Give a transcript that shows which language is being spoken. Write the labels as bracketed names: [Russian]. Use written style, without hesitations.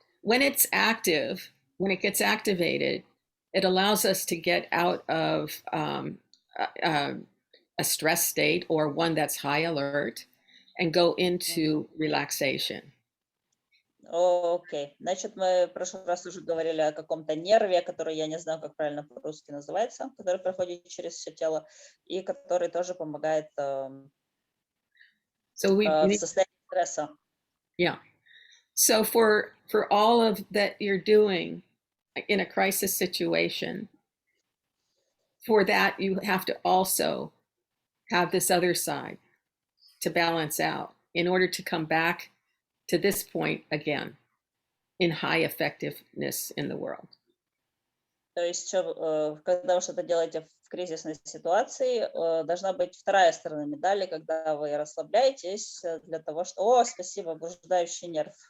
[English] When it's active, when it gets activated, it allows us to get out of a stress state or one that's high alert and go into relaxation. [Russian] Окей. Значит, мы в прошлый раз уже говорили о каком-то нерве, который, я не знаю, как правильно по-русски называется, который проходит через все тело и который тоже помогает [English] So [Russian] в состоянии стресса. [English] yeah. So for all of that you're doing in a crisis situation, for that you have to also have this other side to balance out in order to come back to this point again in high effectiveness in the world. [Russian] То есть, когда вы что-то делаете в кризисной ситуации, должна быть вторая сторона медали, когда вы расслабляетесь для того, что... О, спасибо, блуждающий нерв.